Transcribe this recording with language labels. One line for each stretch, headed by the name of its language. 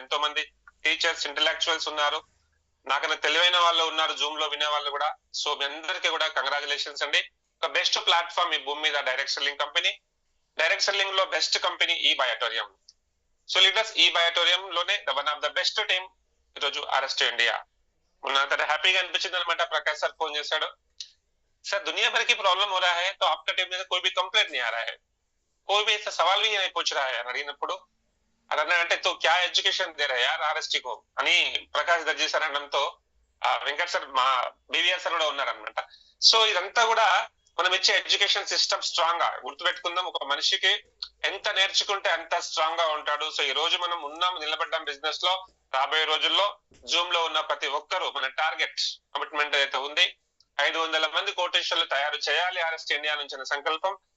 Telugu: ఎంతో మంది teachers, intellectuals ఉన్నారు. నాకన్నా తెలివైన వాళ్ళు ఉన్నారు జూమ్ లో వినే వాళ్ళు కూడా. సో మీ అందరికీ కూడా కంగ్రాచులేషన్స్ అండి. ఒక బెస్ట్ ప్లాట్ఫామ్ ఈ భూమి మీద direct selling company. Direct selling లో బెస్ట్ కంపెనీ ఈ బయోటోరియం. సో లీడర్స్, ఈ బయోటోరియం లోనే one of the best team ఈరోజు ఆర్ఎస్టీ ఇండియా. మొన్న హ్యాపీగా అనిపించింది అనమాట. ప్రకాష్ సార్ ఫోన్ చేశాడు,
Hindi: सर दुनिया भर की प्रॉब्लम हो रहा है तो आपका टीम में कोई भी कंप्लेंट नहीं आ रहा है, कोई भी ऐसा सवाल भी नहीं पूछ रहा है
Telugu: అని అడిగినప్పుడు అంటే
Hindi: तो क्या एजुकेशन दे रहा है यार आरएसटी को
Telugu: అని ప్రకాష్ దర్జీ సార్ అనడంతో వెంకట్ సార్ మా బీవీఆర్ సార్ కూడా ఉన్నారనమాట. సో ఇదంతా కూడా మనం ఇచ్చే ఎడ్యుకేషన్ సిస్టమ్ స్ట్రాంగ్ గా గుర్తుపెట్టుకుందాం. ఒక మనిషికి ఎంత నేర్చుకుంటే అంత స్ట్రాంగ్ గా ఉంటాడు. సో ఈ రోజు మనం ఉన్నాం, నిలబడ్డాం బిజినెస్ లో. రాబోయే రోజుల్లో జూమ్ లో ఉన్న ప్రతి ఒక్కరు మన టార్గెట్ కమిట్మెంట్ అయితే ఉంది 500 మంది కోటేశ్వర్లు తయారు చేయాలి ఆర్ఎస్టీ ఇండియా నుంచి సంకల్పం.